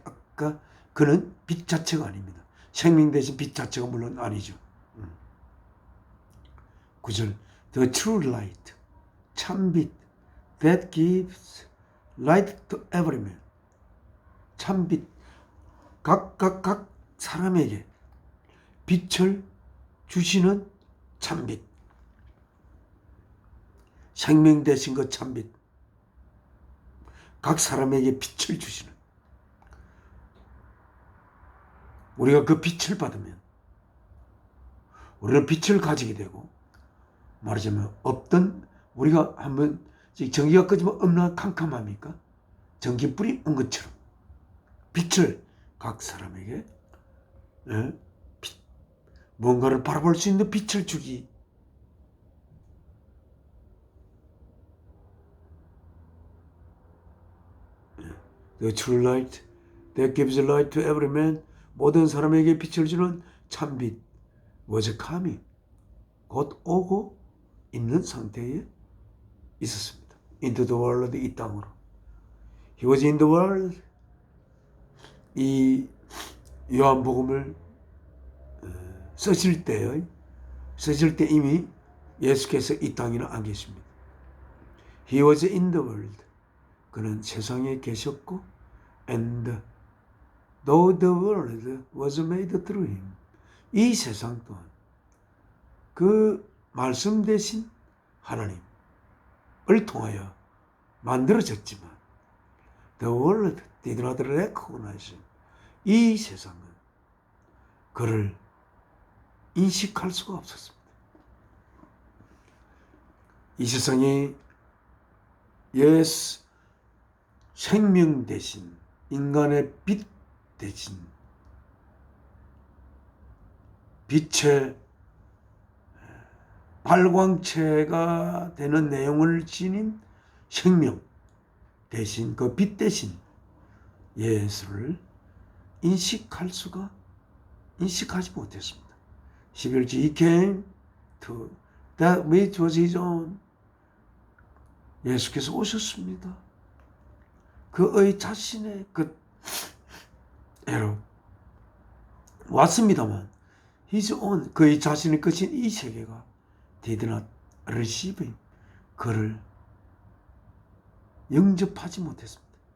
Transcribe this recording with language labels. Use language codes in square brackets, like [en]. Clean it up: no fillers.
[ko] 아까 그는 빛 자체가 아닙니다. 생명 대신 빛 자체가 물론 아니죠. [en] 9절 The true light, [ko] 참빛, [en] that gives light to every man. [ko] 참빛, 각 사람에게 빛을 주시는 참빛. 생명 되신 그 참빛. 각 사람에게 빛을 주시는. 우리가 그 빛을 받으면 우리는 빛을 가지게 되고, 말하자면 없던, 우리가 한번 전기가 꺼지면 얼마나 캄캄합니까? 전기불이 온 것처럼 빛을 각 사람에게 뭔가를 바라볼 수 있는 빛을 주기. [en] The true light that gives light to every man. [ko] 모든 사람에게 빛을 주는 참빛 [en] was coming. [ko] 곧 오고 있는 상태에 있었습니다. [en] Into the world, [ko] 이 땅으로. [en] He was in the world. [ko] 이 요한복음을 쓰실 때 이미 예수께서 이 땅에는 안 계십니다. [en] He was in the world. [ko] 그는 세상에 계셨고, [en] and though the world was made through him. [ko] 이 세상 또한 그 말씀 대신 하나님을 통하여 만들어졌지만, [en] the world did not recognize him. [ko] 이 세상은 그를 인식할 수가 없었습니다. 이 세상이 예수 생명 대신, 인간의 빛 대신, 빛의 발광체가 되는 내용을 지닌 생명 대신, 그 빛 대신 예수를 인식하지 못했습니다. 11절 [en] He came to that which was his own. [ko] 예수께서 오셨습니다. 그의 자신의 끝에로 왔습니다만, [en] his own, [ko] 그의 자신의 끝인 이 세계가 [en] did not receive him. [ko] 그를 영접하지 못했습니다.